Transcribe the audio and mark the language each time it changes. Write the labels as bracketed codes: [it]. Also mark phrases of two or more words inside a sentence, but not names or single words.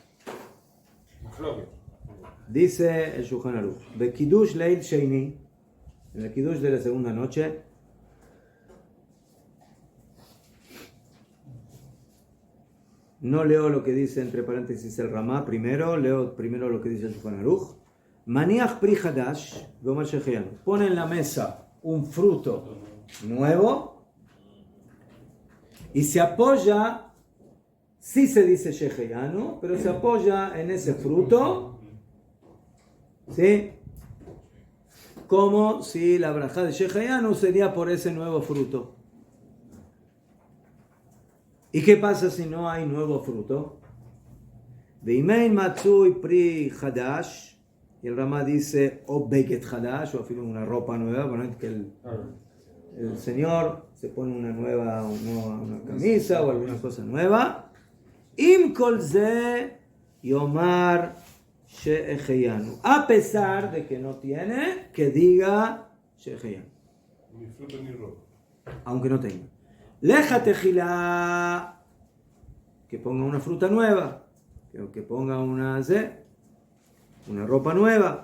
[es] Dice el Shulchan Aruch, [he] בקידוש ליל שני, [es] en el Kiddush de la segunda noche, no leo lo que dice entre paréntesis el Ramá primero, leo primero lo que dice el Shulchan Aruch. [he] מניח פרי חדש, [es] pone en la mesa un fruto nuevo y se apoya, sí se dice sheheyanu, pero se apoya en ese fruto, ¿sí? Como si la braja de sheheyanu sería por ese nuevo fruto. ¿Y qué pasa si no hay nuevo fruto? [he] ואם אין מצוי פרי חדש. [es] Y el Ramá dice, [he] או בגד חדש, [es] o una ropa nueva, bueno, que el señor se pone una nueva, una camisa o alguna cosa nueva. [he] אם כל זה יאמר שהחיינו. [es] A pesar de que no tiene, que diga she'echeyanu. Ni fruta ni ropa. Aunque no tenga. [he] לכתחילה, que ponga una fruta nueva, que ponga una ropa nueva.